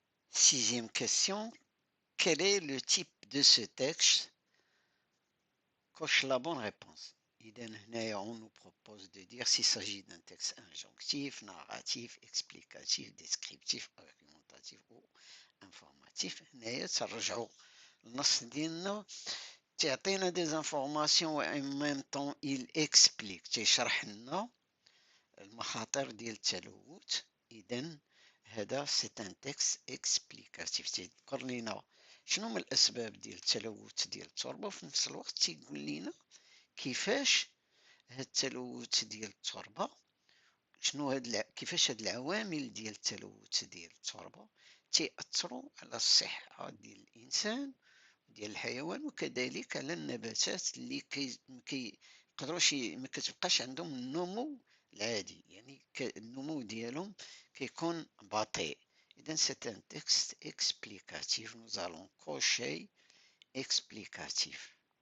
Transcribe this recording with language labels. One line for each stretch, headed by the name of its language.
French: Sixième question, quel est le type de ce texte? Coche la bonne réponse. On nous propose de dire s'il s'agit d'un texte injonctif, narratif, explicatif, descriptif, argumentatif ou informatif.
Arabic: ترجعوا النص ديالنا تعطينا
French: des informations
Arabic: وان
French: même temps il explique
Arabic: تيشرح لنا المخاطر ديال التلوث. إذا هذا
French: سي ان تكست اكسبليكاتيف
Arabic: تيذكر لنا شنو هما الأسباب ديال التلوث ديال التربة وفي نفس الوقت تيقول لنا كيفاش هاد التلوث ديال التربة كيفاش هاد العوامل ديال التلوث ديال التربة تيأثروا على الصحة ديال الإنسان ديال الحيوان وكذلك على النباتات اللي كيقدروش ما كتبقاش عندهم النمو العادي. يعني النمو ديالهم كيكون بطيء.
French: إذا c'est un texte explicatif. Nous allons cocher explicatif.